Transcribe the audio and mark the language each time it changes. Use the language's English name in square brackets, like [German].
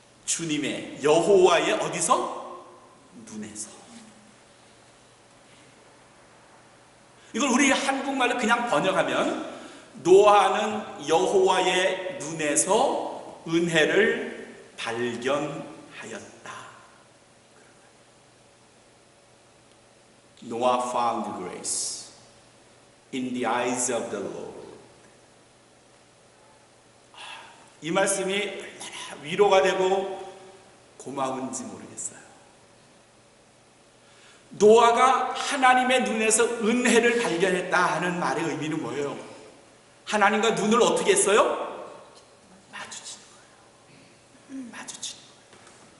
[Korean] 주님의 여호와의 어디서? 눈에서. 이걸 우리 한국말로 그냥 번역하면 노아는 여호와의 눈에서 은혜를 발견하였다. [English] Noah found grace in the eyes of the Lord. [Korean] 이 말씀이 얼마나 위로가 되고 고마운지 모르겠어요. 노아가 하나님의 눈에서 은혜를 발견했다 하는 말의 의미는 뭐예요? 하나님과 눈을 어떻게 했어요? 마주치는 거예요. 마주치는 거예요.